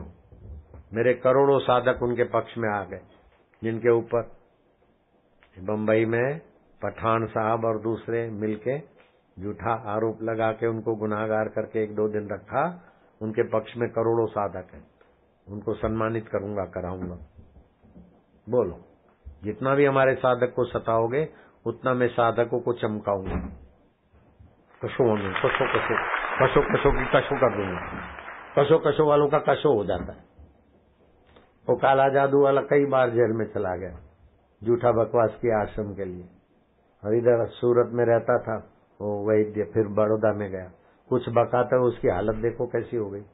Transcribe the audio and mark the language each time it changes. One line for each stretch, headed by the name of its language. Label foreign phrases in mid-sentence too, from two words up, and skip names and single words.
Hindi: मेरे करोड़ों साधक उनके पक्ष में आ गए, जिनके ऊपर बंबई में पठान साहब और दूसरे मिलके झूठा आरोप लगा के उनको गुनाहगार करके 1-2 दिन रखा। उनके पक्ष में करोड़ों साधक हैं, उनको सम्मानित करूंगा, कराऊंगा। बोलो, जितना भी हमारे साधक को सताओगे उतना मैं साधकों को चमकाऊंगा। कसो कसो कसो कशो कशो की कशो कर दूंगा, कशो कशो वालों का कशो हो जाता है। वो काला जादू वाला कई बार जेल में चला गया झूठा बकवास किया आश्रम के लिए। और इधर सूरत में रहता था वो वैद्य, फिर बड़ौदा में गया, कुछ बकाता उसकी हालत देखो कैसी हो गई।